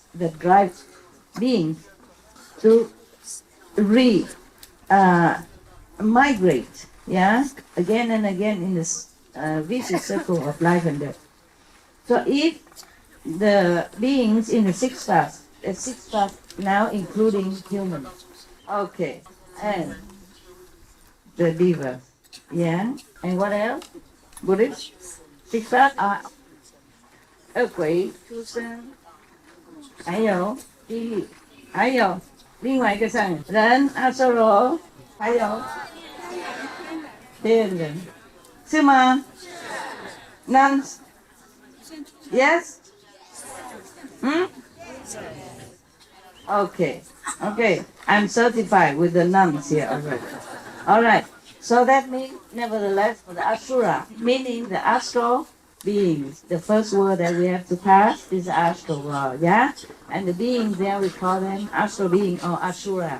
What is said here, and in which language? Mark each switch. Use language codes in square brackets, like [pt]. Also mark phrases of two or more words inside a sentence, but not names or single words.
[en] That drives beings to migrate, again and again in this vicious circle of life and death. So if the beings in the 6 paths, now including humans, okay, and the divas, and what else? Buddhist? 6 paths are [vi] quỷ, chúng sinh, [zh] 还有地狱，还有另外一个上人阿修罗，还有天人，是吗？ [en] Nuns? Yes? Okay. I'm certified with the nuns here already. All right. So that means, nevertheless, for the Asura, meaning the astral beings, the first word that we have to pass is astral world, And the beings there, we call them astral being or Asura.